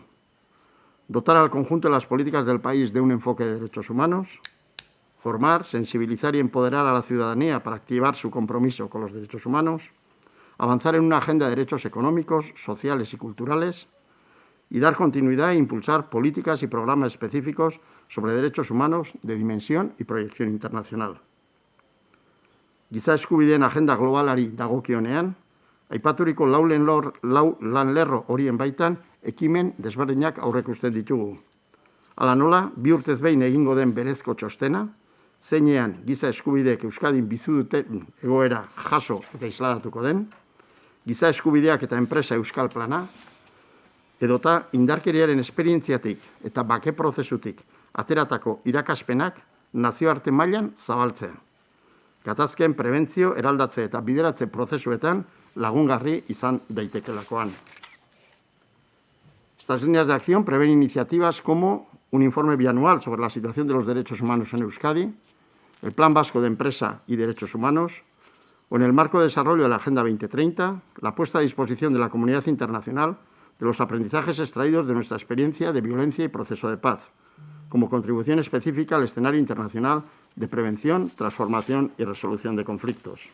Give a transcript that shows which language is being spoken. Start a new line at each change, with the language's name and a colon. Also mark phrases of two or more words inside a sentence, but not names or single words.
Spanish: Dotar al conjunto de las políticas del país de un enfoque de derechos humanos, formar, sensibilizar y empoderar a la ciudadanía para activar su compromiso con los derechos humanos, avanzar en una agenda de derechos económicos, sociales y culturales y dar continuidad e impulsar políticas y programas específicos sobre derechos humanos de dimensión y proyección internacional.
Basque: Giza eskubideen agenda globalari dagokionean, aipaturiko lau lanlerro horien baitan ekimen desberdinak aurreikusten ditugu. Hala nola, 2 urtez behin egingo den berezko txostena, zeinean giza eskubideek Euskadin bizi duten egoera jaso eta isladatuko den, giza eskubideak eta enpresa euskal plana, edota indarkeriaren esperientziatik eta bake prozesutik ateratako irakaspenak nazioarte mailan zabaltzea. Gatazken prebentzio, eraldatze eta bideratze prozesuetan lagungarri izan daitekeelakoan.
Spanish: Estas líneas de acción prevén iniciativas como un informe bianual sobre la situación de los derechos humanos en Euskadi, el Plan Vasco de Empresa y Derechos Humanos, o en el marco de desarrollo de la Agenda 2030, la puesta a disposición de la comunidad internacional de los aprendizajes extraídos de nuestra experiencia de violencia y proceso de paz, como contribución específica al escenario internacional de prevención, transformación y resolución de conflictos.